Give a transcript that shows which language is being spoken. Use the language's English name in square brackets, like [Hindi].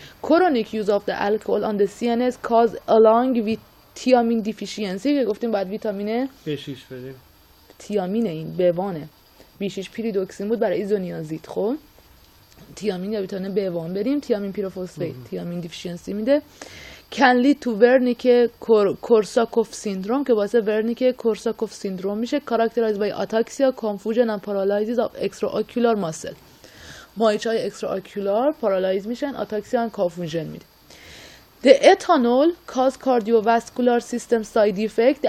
[English] Chronic use of the alcohol on the CNS cause along with thiamine deficiency [Persian] که گفتیم باید ویتامین B6 بدیم. تیامین این بوانه B6 پیریدوکسین بود برای ایزونیازید. خب تیامین یا ویتامین B1 بریم، تیامین پیروفوسفیت تیامین دیفیشنسی میده. [English] can lead to Wernicke-Korsakoff syndrome [Persian] که باعث [English] Wernicke-Korsakoff syndrome [Persian] میشه. [English] characterized by ataxia, confusion and paralysis of extraocular muscle. [Persian] مایچهای extraocular paralyze میشن، [English] ataxia and confusion [Persian] میده. [English] The ethanol cause cardiovascular system side effect.